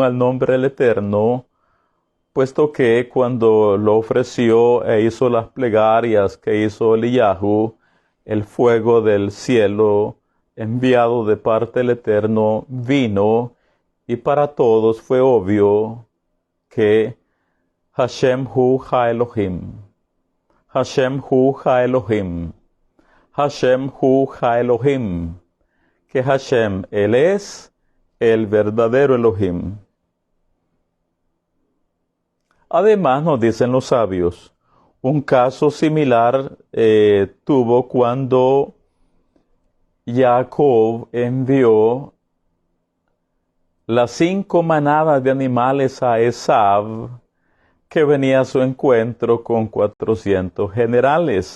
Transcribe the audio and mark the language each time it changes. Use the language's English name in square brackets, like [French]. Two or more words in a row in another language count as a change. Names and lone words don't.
[Spanish] al nombre del Eterno, puesto que cuando lo ofreció e hizo las plegarias que hizo Eliyahu, el fuego del cielo enviado de parte del Eterno vino, y para todos fue obvio que [Hebrew] השם הוא האלוהים, השם הוא האלוהים, השם הוא האלוהים, [Spanish] que Hashem, Él es el verdadero Elohim. Además, nos dicen los sabios, un caso similar tuvo cuando Jacob envió las 5 manadas de animales a Esav, que venía a su encuentro con 400 generales.